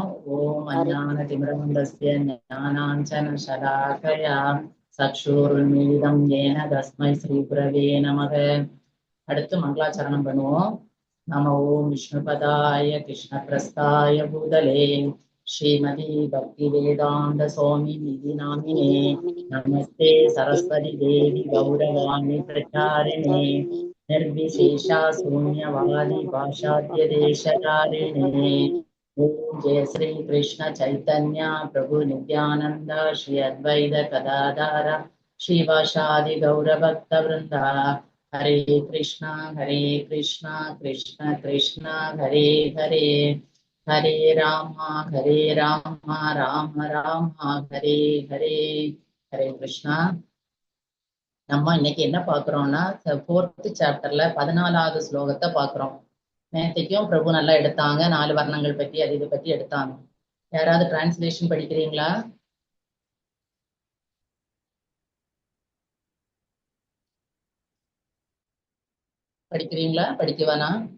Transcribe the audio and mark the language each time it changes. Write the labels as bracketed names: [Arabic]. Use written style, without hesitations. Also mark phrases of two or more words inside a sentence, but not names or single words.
[Sanskrit] ओम् अज्ञान तिमिरान्धस्य ज्ञानाञ्जन शलाकया चक्षुरुन्मीलितं येन तस्मै श्री गुरवे नमः. [Tamil] அடுத்து மங்களாச்சரணம் பண்ணுவோம். [Sanskrit] नम ओम् विष्णुपादाय कृष्ण प्रेष्ठाय भूतले श्रीमते भक्ति वेदान्त स्वामिन् इति नामिने नमस्ते सारस्वते देवे गौरवाणी प्रचारिणे निर्विशेषा शून्यवादी पाशाद्य देशकारिणे. ओम जय श्री कृष्ण चैतन्य प्रभु नित्यानंद श्री अद्वैत गदाधर श्रीवासादि गौर भक्त वृंदा. हरे कृष्णा कृष्ण कृष्ण हरे हरे हरे राम राम राम हरे हरे. हरे कृष्णा. [Tamil] நம்ம இன்னைக்கு என்ன பாக்குறோம்னா 4th சாப்டர்ல 14வது ஸ்லோகத்தை பாக்குறோம். நேத்தைக்கும் பிரபு நல்லா எடுத்தாங்க, 4 வர்ணங்கள் பத்தி அது இதை பத்தி எடுத்தாங்க. யாராவது டிரான்ஸ்லேஷன் படிக்கிறீங்களா? படிக்கிறீங்களா? படிக்கவானா?